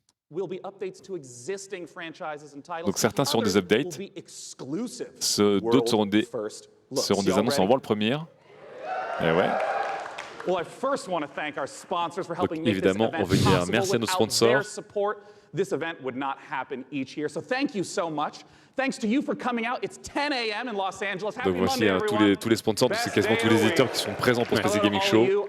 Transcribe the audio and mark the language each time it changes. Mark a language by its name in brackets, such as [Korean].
[French] Donc certains seront des updates, d'autres seront des annonces en avant-première. Et ouais. Donc évidemment, on veut dire merci à nos sponsors. [English] This event would not happen each year. So thank you so much. Thanks to you for coming out. It's 10 a.m. in Los Angeles. [French] Donc voici tous les sponsors, c'est quasiment tous les éditeurs qui sont présents pour ce PC Gaming Show.